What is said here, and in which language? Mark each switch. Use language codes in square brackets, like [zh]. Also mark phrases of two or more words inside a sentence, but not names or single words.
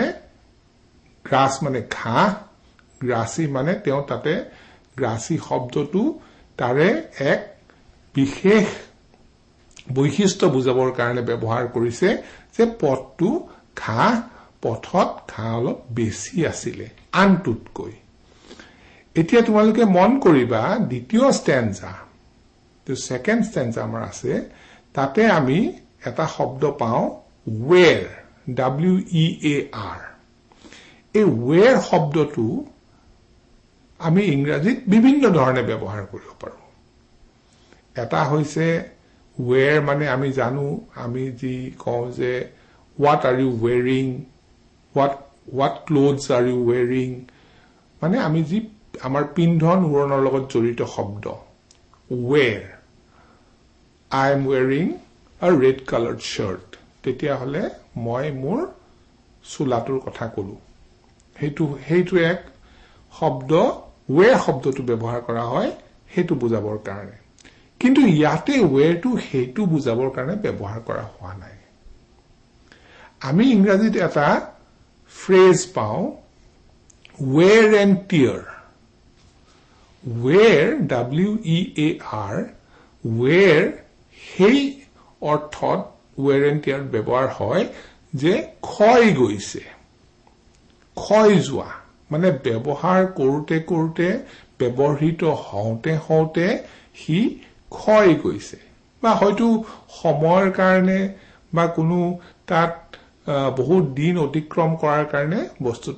[as] গ্ৰাস মানে ঘাঁহ গ্ৰাসি মানে তেওঁ তাতে গ্ৰাসি শব্দটো তাৰে এক বিশেষ বৈশিষ্ট্য বুজাবৰ কাৰণে ব্যৱহাৰ কৰিছে যে পথটো ঘাঁহ পথত ঘাঁহ অলপ বেছি আছিল আনটুতকৈ এতিয়া তোমালোকে মন কৰিবা দ্বিতীয় ষ্টেঞ্জা [en] the second stanza [as] আমাৰ আছে তাতে আমি এটা শব্দ পাওঁ where WEAR এই ওয়েৰ শব্দটো আমি ইংৰাজীত বিভিন্ন ধৰণে ব্যৱহাৰ কৰিব পাৰো এটা হৈছে wear মানে আমি জানো আমি যি কওঁ যে [en] what are you wearing what clothes are you wearing [as] মানে আমি যি আমাৰ পিন্ধন উৰণৰ লগত জড়িত শব্দ wear [en] I am wearing a red colored shirt [as] তেতিয়া হলে মই মোৰ চুলাটোৰ কথা কলো হেতু এক শব্দ wear শব্দটো ব্যৱহাৰ কৰা হয় হেতু বুজাবৰ কাৰণে কিন্তু ইয়াতে wear টো হেতু বুজাবৰ কাৰণে ব্যৱহাৰ কৰা হোৱা নাই আমি ইংৰাজীত এটা ফ্ৰেজ পাওঁ [en] wear and tear wear WEAR wear [as] সেই অৰ্থত [en] wear and tear [as] ব্যৱহাৰ হয় যে ক্ষয় গৈছে ক্ষয় যোৱা মানে ব্যৱহাৰ কৰোতে কৰোতে ব্যৱহৃত হওঁতে হি ক্ষয় গৈছে বা হয়তো সময়ৰ কাৰণে বা কোনো তাত বহুত দিন অতিক্ৰম কৰাৰ কাৰণে বস্তুটো